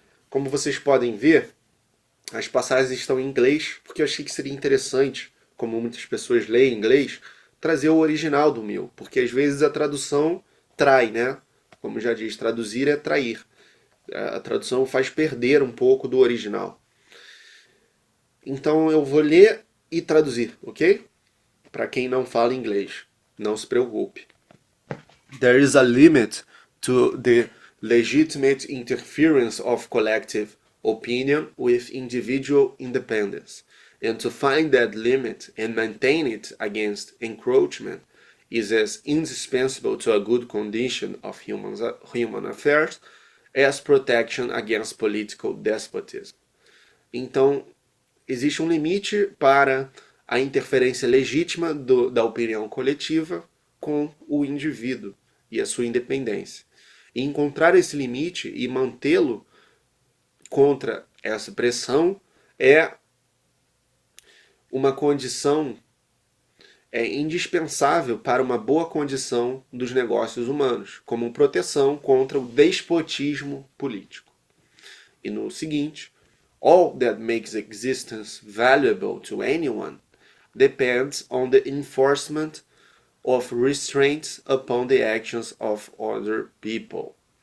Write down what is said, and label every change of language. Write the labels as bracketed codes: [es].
[pt] Como vocês podem ver, as passagens estão em inglês, porque eu achei que seria interessante, como muitas pessoas leem inglês, trazer o original do Mill, porque às vezes a tradução trai, né? Como já diz, traduzir é trair. A tradução faz perder um pouco do original. Então eu vou ler e traduzir, ok? Para quem não fala inglês, não se preocupe. [en] There is a limit to the legitimate interference of collective opinion with individual independence, and to find that limit and maintain it against encroachment is as indispensable to a good condition of human affairs as protection against political despotism. [pt] Então, existe um limite para a interferência legítima da opinião coletiva com o indivíduo e a sua independência. E encontrar esse limite e mantê-lo contra essa pressão é uma condição indispensável para uma boa condição dos negócios humanos, como proteção contra o despotismo político. E no seguinte, [en] all that makes existence valuable to anyone depends on the enforcement of restraints upon the actions of other people.